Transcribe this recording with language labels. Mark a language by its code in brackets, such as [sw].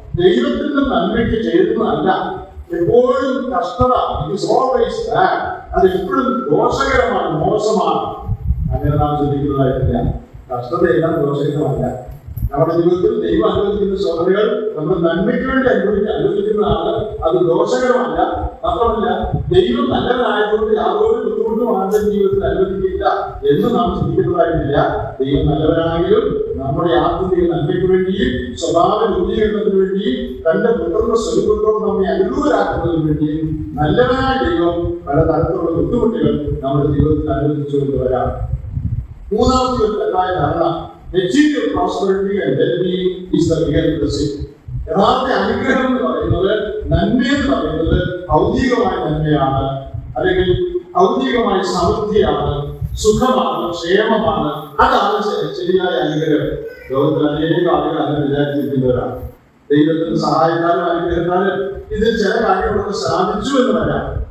[ml] ദൈവത്തിന്റെ നന്മയ്ക്ക് ചേരുന്നതല്ല. എപ്പോഴും കഷ്ടത [en] it is always bad, [ml] അത് എപ്പോഴും ദോഷകരമാണ്, മോശമാണ്. അങ്ങനെ നാം ചിന്തിക്കുന്നതായിട്ടില്ല. കഷ്ടത എല്ലാം ദോഷകരമല്ല. നമ്മുടെ ജീവിതത്തിൽ ദൈവം അനുവദിക്കുന്ന ശോധനകൾ നമ്മൾ നന്മയ്ക്ക് വേണ്ടി അനുവദിക്കുന്നതാണ്, അത് ദോഷകരമല്ല. മാത്രമല്ല, ദൈവം നല്ലവനായതുകൊണ്ട് യാതൊരു ബുദ്ധിമുട്ടും ആരുടെ ജീവിതത്തിൽ അനുവദിക്കില്ല എന്ന് നാം ചിന്തിക്കുന്നതായിട്ടില്ല. ദൈവം നല്ലവനാണെങ്കിലും നമ്മുടെ ആത്മീയ നന്മയ്ക്ക് വേണ്ടിയും സ്വഭാവ രൂപീകരണത്തിന് വേണ്ടിയും തന്റെ പുത്രന്റെ സ്വരൂപത്തോട് നമ്മെ അനുകൂലരാക്കുന്നതിന് വേണ്ടിയും നല്ലവനായ ദൈവം പല തരത്തിലുള്ള ബുദ്ധിമുട്ടുകൾ നമ്മുടെ ജീവിതത്തിൽ അനുവദിച്ചു കൊണ്ടുവരാം. മൂന്നാമത്തെ ഒരു തെറ്റായ ധാരണ, [en] material prosperity and well-being is the real blessing. [ml] യഥാർത്ഥ അനുഗ്രഹം എന്ന് പറയുന്നത്, നന്മ എന്ന് പറയുന്നത് ഭൗതികമായ നന്മയാണ്, അല്ലെങ്കിൽ ഭൗതികമായ സമൃദ്ധിയാണ്, സുഖമാണ്, ക്ഷേമമാണ്. അതാണ് ശരിയായ അനുഗ്രഹം. ലോകത്തിൽ അനേക ആളുകൾ അങ്ങനെ വിചാരിച്ചിരിക്കുന്നവരാണ്. ദൈവത്തിന്റെ സഹായത്താലും അനുഗ്രഹത്താലും ഇതിൽ ചില കാര്യങ്ങളൊക്കെ സാധിച്ചു എന്ന് വരാം.